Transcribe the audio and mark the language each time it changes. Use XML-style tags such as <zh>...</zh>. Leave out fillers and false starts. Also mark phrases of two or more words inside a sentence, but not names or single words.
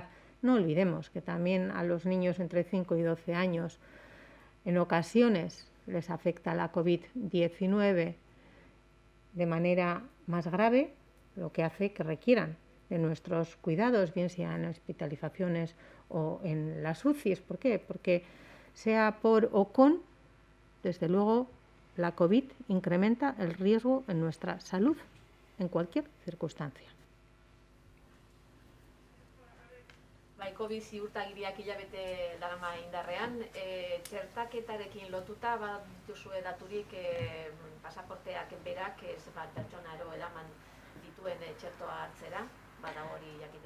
<es>No olvidemos que también a los niños entre 5 y 12 años en ocasiones les afecta la COVID-19 de manera más grave, lo que hace que requieran de nuestros cuidados, bien sea en hospitalizaciones o en las UCIs. ¿Por qué? Porque sea por o con, desde luego, la COVID incrementa el riesgo en nuestra salud en cualquier circunstancia.</es> <eu>Bai, COVID ziurtagiriak hilabete darama indarrean, txertaketarekin lotuta badituzue daturik pasaporteak berak zenbat pertsonaro eraman dituen txertoa hartzera, badago hori jakiterik?</eu>